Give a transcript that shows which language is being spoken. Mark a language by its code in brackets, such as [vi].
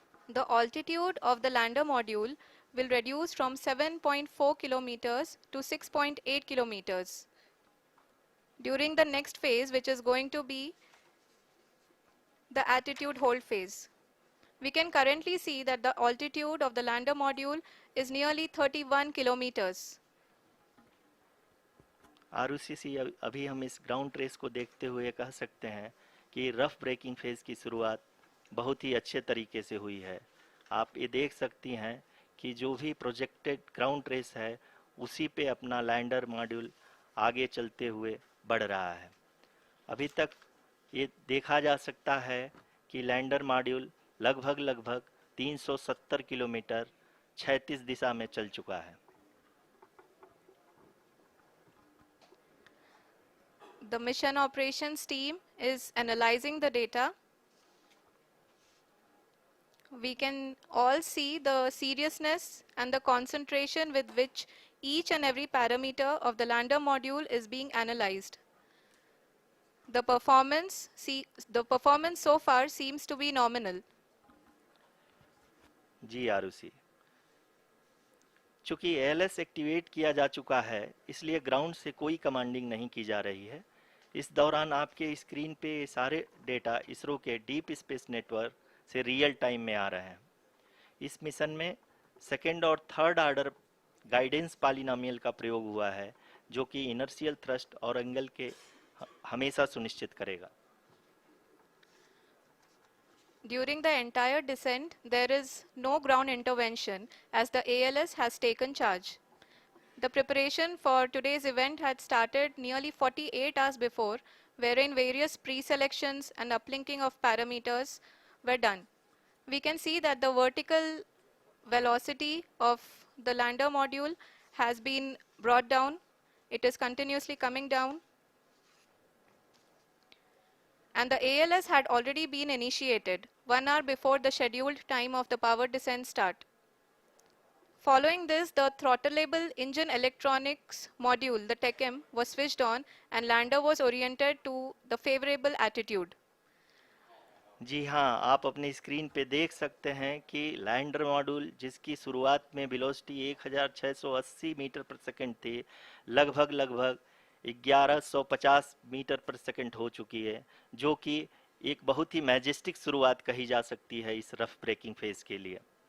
[en] The altitude of the lander module will reduce from 7.4 kilometers to 6.8 kilometers during the next phase, which is going to be the attitude hold phase. We can currently see that the altitude of the lander module is nearly 31 kilometers. [hi] Arushi, अभी हम इस ground trace को देखते हुए कह सकते हैं कि रफ ब्रेकिंग फेज की शुरुआत बहुत ही अच्छे तरीके से हुई है। आप ये देख सकती हैं कि जो भी प्रोजेक्टेड ग्राउंड ट्रेस है उसी पे अपना लैंडर मॉड्यूल आगे चलते हुए बढ़ रहा है। अभी तक ये देखा जा सकता है कि लैंडर मॉड्यूल लगभग 370 किलोमीटर क्षैतिज दिशा में चल चुका है। [en] The mission operations team is analyzing the data. We can all see the seriousness and the concentration with which each and every parameter of the lander module is being analyzed. The performance so far seems to be nominal. [hi] जी आरुषि, चूंकि ALS activate किया जा चुका है इसलिए ground से कोई commanding नहीं की जा रही है। इस दौरान आपके स्क्रीन पे ये सारे डेटा इसरो के डीप स्पेस नेटवर्क से रियल टाइम में आ रहे हैं। इस मिशन में सेकेंड और थर्ड ऑर्डर गाइडेंस पॉलिनोमियल का प्रयोग हुआ है, जो कि इनर्शियल थ्रस्ट और एंगल के हमेशा सुनिश्चित करेगा। [en] During the entire descent, there is no ground intervention as the ALS has taken charge. The preparation for today's event had started nearly 48 hours before, wherein various pre-selections and uplinking of parameters were done. We can see that the vertical velocity of the lander module has been brought down. It is continuously coming down. And the ALS had already been initiated 1 hour before the scheduled time of the power descent start. Following this, the throttleable engine electronics module, the TECM, was switched on and lander was oriented to the favorable attitude. [hi] जी हाँ, आप अपनी screen पे देख सकते हैं कि lander module जिसकी शुरुआत में वेलोसिटी 1680 मीटर पर सेकंड थी, लगभग 1150 मीटर पर सेकंड हो चुकी है, जो कि एक बहुत ही मैजेस्टिक शुरुआत कही जा सकती है इस रफ ब्रेकिंग फेज के लिए।